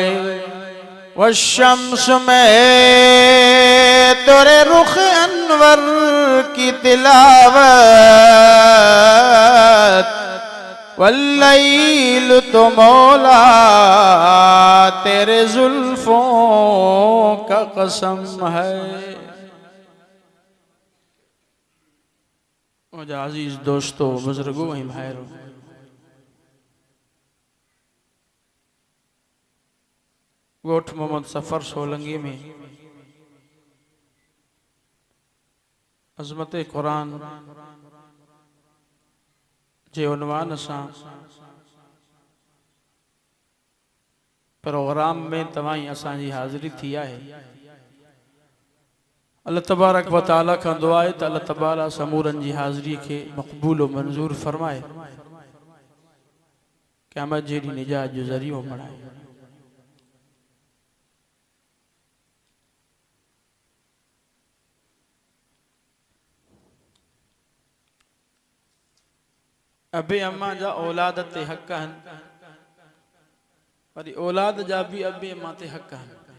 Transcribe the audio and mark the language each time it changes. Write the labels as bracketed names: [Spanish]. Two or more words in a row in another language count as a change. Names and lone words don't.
[Urdu] والشمس میں تیرے رخ انور کی تلاوت، واللیل تو مولا تیرے زلفوں کا قسم ہے. مجھے عزیز دوستوں، بزرگوں، بھائیوں, [Sindhi] गोठ मोहम्मद सफर सोलंगी में अज़मत कुरान जे उन्वान सां प्रोग्राम में तव्हां असांजी हाज़िरी थी आहे। [Arabic] الله تبارك وتعالى [Sindhi] खां दुआ आहे त अल्लाह तबाला समूरनि जी हाज़िरी खे मक़बूल व मंज़ूर फरमाए, क़यामत जे ॾींहुं निजात जो ज़रियो बणाए। अबे अम्मा जा औलाद ते हक़ आहिनि, वरी औलाद जा भी अबे अम्मा ते हक़ आहिनि।